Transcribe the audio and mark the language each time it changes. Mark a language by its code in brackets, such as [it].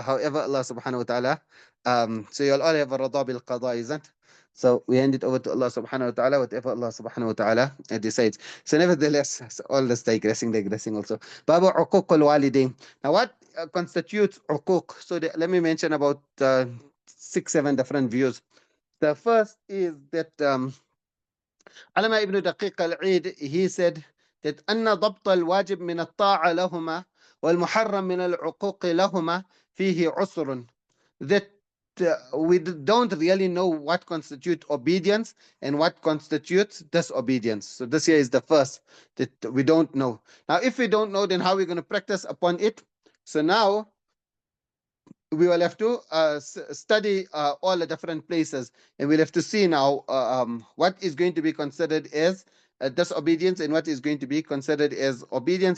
[en] However, Allah subhanahu wa ta'ala, so you'll all have a rada bil qada, isn't? So we hand it over to Allah subhanahu wa ta'ala, whatever Allah subhanahu wa ta'ala decides. So nevertheless, so all this digressing also. Babu uquq al-walidain. Now what constitutes uquq? So let me mention about 6-7 different views. The first is that Alama ibn Daqiq al-Eid, he said that [ar] أن ضبط الواجب من الطاعة لهما والمحرم من العقوق لهما فيه عسر. [en] That we don't really know what constitutes obedience and what constitutes disobedience. So this here is the first, that we don't know. Now, if we don't know, then how are we going to practice upon it? So now we will have to study all the different places, and we'll have to see now what is going to be considered as disobedience and what is going to be considered as obedience.